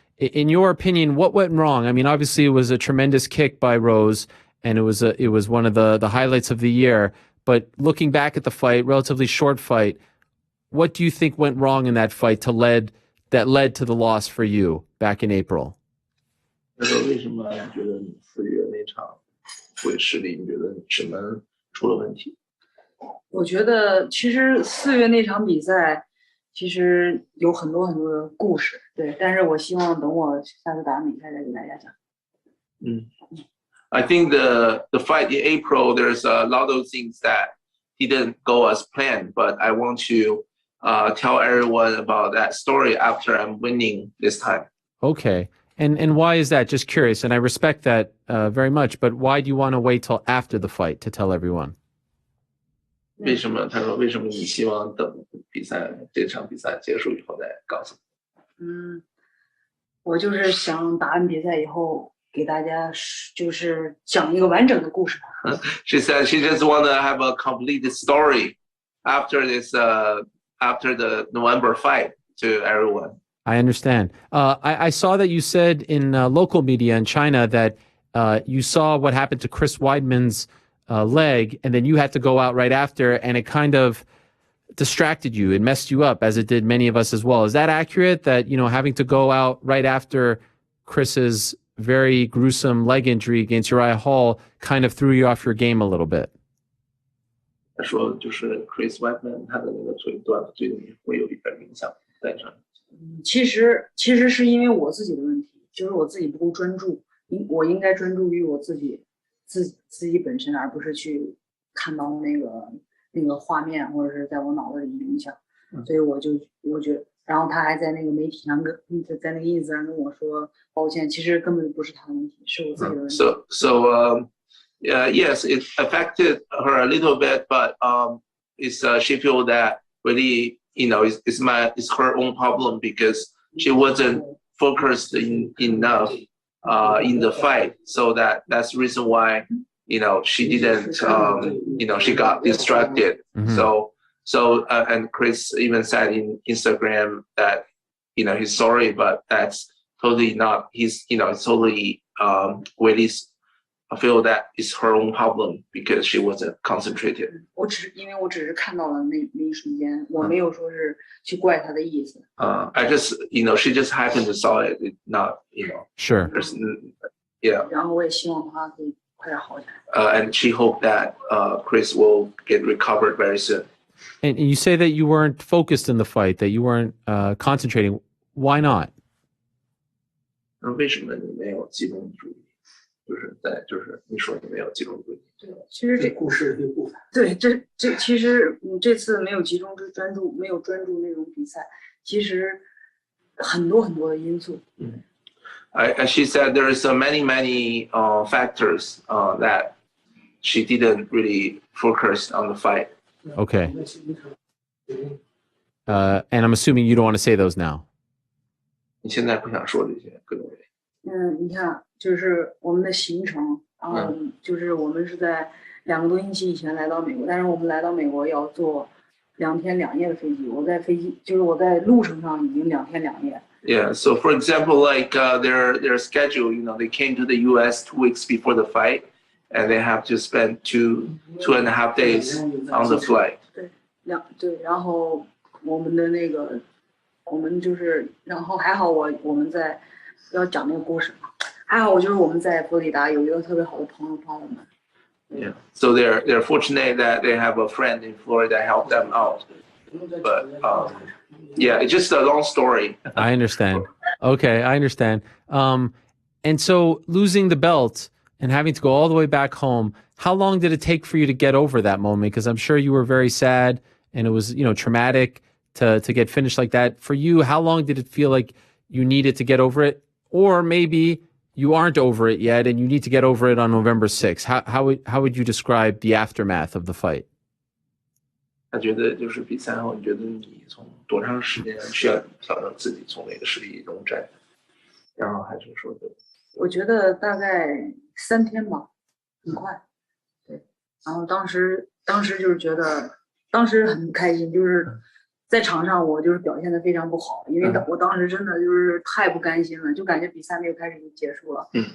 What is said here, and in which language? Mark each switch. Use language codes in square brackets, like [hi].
[en] In your opinion, what went wrong? I mean, obviously it was a tremendous kick by Rose, and it was one of the highlights of the year. But looking back at the fight, relatively short fight, what do you think went wrong in that fight that led to the loss for you back in April? [zh] 为什么觉得你4月那场会失利？你觉得什么出了问题？我觉得其实4月那场比赛其实有很多很多的故事，对，但是我希望等我下次打完比赛再给大家讲。 [en] I think the fight in April, there's a lot of things that didn't go as planned, but I want to tell everyone about that story after I'm winning this time. Okay. And why is that? Just curious. And I respect that very much, but why do you want to wait till after the fight to tell everyone? [zh] 为什么？他说为什么你希望等这场比赛结束以后再告诉我？我就是想打完比赛以后给大家就是讲一个完整的故事吧。 [en] She said she just want to have a complete story after the November fight to everyone. I understand. I saw that you said in local media in China that you saw what happened to Chris Weidman's leg, and then you had to go out right after, and it kind of distracted you. It messed you up, as it did many of us as well. Is that accurate, that, having to go out right after Chris's very gruesome leg injury against Uriah Hall kind of threw you off your game a little bit? [zh] 他说就是 Chris Weidman 他的那个腿断了，对你会有一点影响在上。其实是因为我自己的问题，就是我自己不够专注，我应该专注于我自己本身，而不是去看到那个画面或者是在我脑子里影响，所以我觉得，然后他还在那个媒体上在那个 ins 上跟我说抱歉，其实根本不是他的问题，是我自己的问题。 [en] So yes, it affected her a little bit, but is she feel that really, it's her own problem because she wasn't focused enough in the fight. So that's the reason why, she didn't, she got distracted. So and Chris even said in Instagram that, he's sorry, but that's totally not, it's totally Weili's. I feel that it's her own problem because she wasn't concentrated. [zh] 因为我只是看到了那一瞬间，我没有说是去怪他的意思。 [en] I just, she just happened to saw it, not, Sure. Yeah. [zh] 然后我也希望他可以快点好起来。 [en] And she hoped that Chris will get recovered very soon. And you say that you weren't focused in the fight, that you weren't concentrating. Why not? [zh] 为什么你没有集中注意？就是你说你没有集中注意。对，其实这故事的一部分。对，其实这次没有集中专注，没有专注那种比赛，其实很多的因素。 [en] She said there is many factors that she didn't really focus on the fight. Okay. And I'm assuming you don't want to say those now. [zh] 你现在不想说这些，各种原因。你看，就是我们的行程，然后就是我们是在2个多星期以前来到美国，但是我们来到美国要坐2天2夜的飞机。我在路程上已经2天2夜。 [en] Yeah. So for example, like their schedule, they came to the U.S. 2 weeks before the fight, and they have to spend 2.5 days on the flight. [zh] 对，然后我们的那个，我们就是，然后还好我们在要讲那个故事嘛，还好就是我们在佛罗里达有一个特别好的朋友帮我们。 [en] Yeah. So they're fortunate that they have a friend in Florida that helped them out. But yeah, it's just a long story. I understand. Okay, I understand. And so losing the belt and having to go all the way back home, how long did it take for you to get over that moment? Because I'm sure you were very sad and it was, traumatic to get finished like that. For you, how long did it feel like you needed to get over it? Or maybe you aren't over it yet and you need to get over it on November 6th. How would you describe the aftermath of the fight? [zh] 他觉得就是比赛后，你觉得你从多长时间需要调整自己从那个实力中站，然后还是说的？我觉得大概3天吧，很快。对，然后当时就是觉得，当时很不开心，就是在场上我就是表现得非常不好，因为我当时真的就是太不甘心了，就感觉比赛没有开始就结束了。